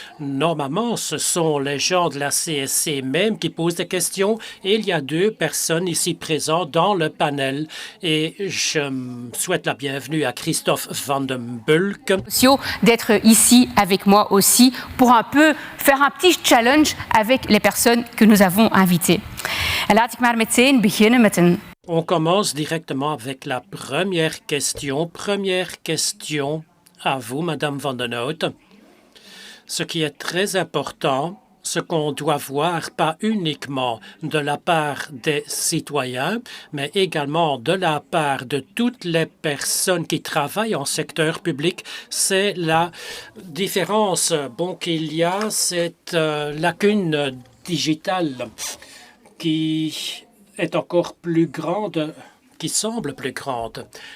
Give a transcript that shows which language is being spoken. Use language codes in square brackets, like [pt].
[fr] Normalement, ce sont les gens de la CSC même qui posent des questions, et il y a 2 personnes ici présentes dans le panel. Et je souhaite la bienvenue à Christophe Van den Bulk. D'être ici avec moi aussi pour un peu faire un petit challenge avec les personnes que nous avons invitées. [nl] En laat ik maar meteen beginnen met een... [fr] On commence directement avec la première question. Première question à vous, Madame Van den Houten. Ce qui est très important, ce qu'on doit voir pas uniquement de la part des citoyens, mais également de la part de toutes les personnes qui travaillent en secteur public, c'est la différence qu'il y a, cette lacune digitale qui est encore plus grande, qui semble plus grande.